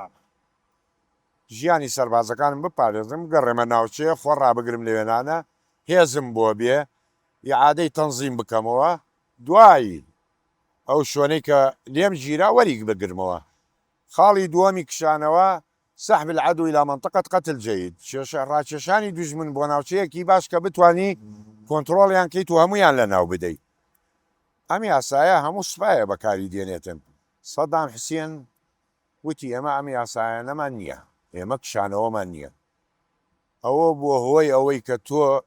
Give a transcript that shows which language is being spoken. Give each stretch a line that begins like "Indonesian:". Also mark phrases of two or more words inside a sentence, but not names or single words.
Central Kurdish: ژیانی سەربازەکانم بپارێزم گەڕێمە ناوچەیە خۆ ڕابگرم لەوێنانە هێزم بۆ بێ یعادەی تەنزیم بکەمەوە دوایی ئەو شوێنەی کە لێم گیرا وەریک بگرمەوە خاڵی دووەمی کشانەوە
Arabic: سحب العدو إلى منطقة قتل جيد
Central Kurdish: ڕاکێشانی دوژمن بۆ ناوچەیەکی باش کە بتانی کۆنتترۆڵیان کەیت و هەمویان لە ناو بدەیت ئەمی ئاسایە هەموو سوپایە بەکاری دێنێتن سەدام حوسێن وتی ئێمە ئەمی ئاسایەنەمان نییە ئێمە کشانەوەمان نییە ئەوە بووە هۆی ئەوەی کە تۆ